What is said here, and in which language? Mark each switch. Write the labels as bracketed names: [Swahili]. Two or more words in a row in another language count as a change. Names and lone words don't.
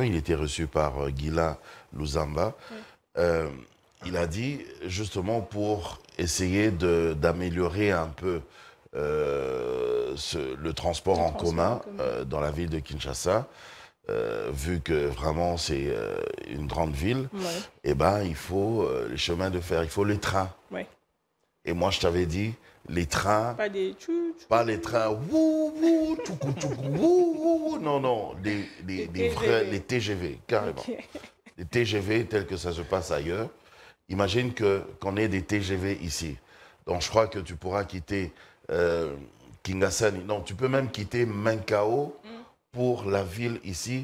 [French] Il était reçu par Guylain Luzamba. Il a dit, justement, pour essayer d'améliorer un peu le transport en commun dans la ville de Kinshasa, vu que vraiment c'est une grande ville, eh ben, il faut les chemins de fer, il faut les trains. Et moi, je t'avais dit, les trains... Pas les trains... Wou, wou, toukou, toukou, wou, wou, non, non, les TGV, carrément. Les TGV tels que ça se passe ailleurs. Imagine qu'on ait des TGV ici. Donc, je crois que tu pourras quitter Kingasani. Non, tu peux même quitter Menkao pour la ville ici.